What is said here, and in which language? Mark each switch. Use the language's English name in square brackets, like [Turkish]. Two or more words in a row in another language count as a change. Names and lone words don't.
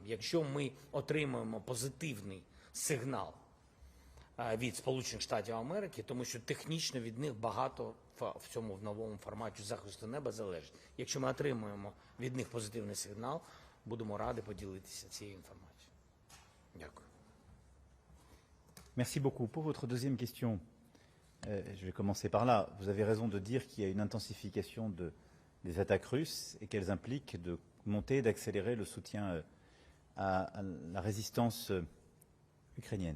[Ukrainian] Якщо ми отримаємо позитивний сигнал від Сполучених Штатів Америки, тому що технічно від них багато в цьому в новому форматі захисту неба залежить. Якщо ми отримуємо від них позитивний сигнал, будемо раді поділитися цією інформацією. Дякую. [French] Merci beaucoup. Pour votre deuxième question, je vais commencer par là. Vous avez raison de dire qu'il y a une intensification des attaques russes et qu'elles impliquent de monter, d'accélérer le soutien à la résistance ukrainienne.